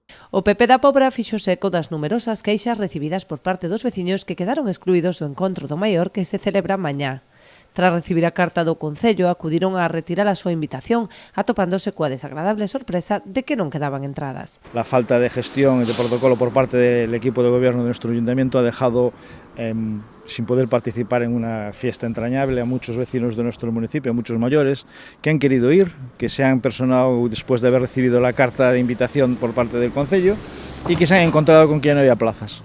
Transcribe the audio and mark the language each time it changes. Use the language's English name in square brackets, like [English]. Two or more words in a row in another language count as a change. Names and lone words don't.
[Galician] O PP da Pobra fixose eco das numerosas queixas recibidas por parte dos veciños que quedaron excluídos do encontro do Maior que se celebra mañá. Tras recibir a carta do Concello, acudiron a retirar a súa invitación, atopándose coa desagradable sorpresa de que non quedaban entradas. [Spanish] La falta de gestión y de protocolo por parte del equipo de gobierno de nuestro ayuntamiento ha dejado sin poder participar en una fiesta entrañable a muchos vecinos de nuestro municipio, a muchos mayores que han querido ir, que se han personado después de haber recibido la carta de invitación por parte del Concello y que se han encontrado con que no había plazas.